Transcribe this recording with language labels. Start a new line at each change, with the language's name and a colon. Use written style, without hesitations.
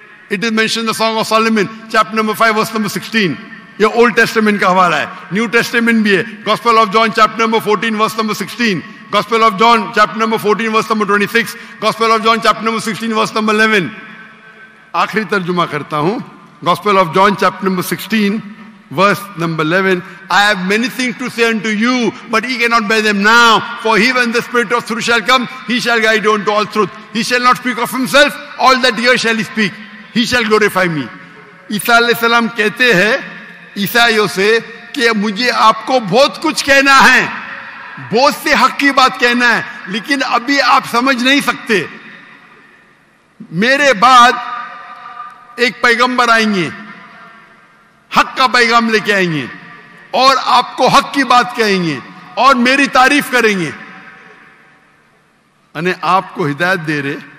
English: It is mentioned in the Song of Solomon, chapter number 5, verse number 16.
Hindi: ये Old Testament का हवाला है, New Testament भी है.
English: Gospel of John, chapter number 14, verse number 16. Gospel of John, chapter number 14, verse number 26. Gospel of John, chapter number 16, verse number 11.
Hindi: आखिरी तर्जुमा करता हूँ.
English: Gospel of John, chapter number 16. Verse number 11, I have many things to say unto you, but ye cannot bear them now. For he, when the Spirit of truth shall come, he shall guide you unto all truth. He shall not speak of himself, all that here shall he speak. He shall glorify me.
Hindi: ईसा अलैहिस्सलाम कहते हैं ईसाइयों से कि मुझे आपको बहुत कुछ कहना है, बहुत से हक की बात कहना है, लेकिन अभी आप समझ नहीं सकते। मेरे बाद एक पैगंबर आएंगे, हक का पैगाम लेके आएंगे और आपको हक की बात कहेंगे और मेरी तारीफ करेंगे, अने आपको हिदायत दे रहे।